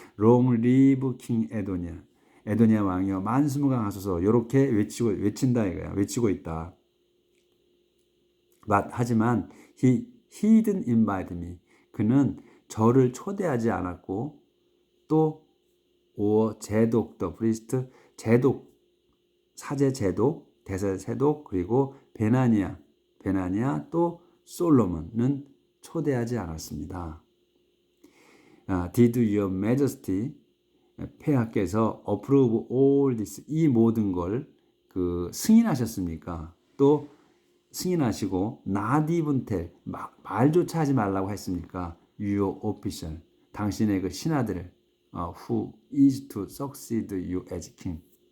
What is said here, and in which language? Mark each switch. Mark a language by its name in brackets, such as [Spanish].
[English] Long live King 에도니아 [Korean] 왕이요 만수무강하소서. 이렇게 외친다 이거야. 외치고 있다. 하지만 [English] he didn't invite me. [Korean] 그는 저를 초대하지 않았고 또 제독 [English] the priest [Korean] 사제 제독 대사 제독 그리고 베나니아 또 솔로몬은 초대하지 않았습니다. [English] Did your majesty [Korean] 폐하께서 [English] approve all this [Korean] 이 모든 걸 승인하셨습니까? 또 승인하시고 [English] not even tell [Korean] 말조차 하지 말라고 했습니까? [English] Your official [Korean] 당신의 그 신하들을 [English] who is to succeed you as king.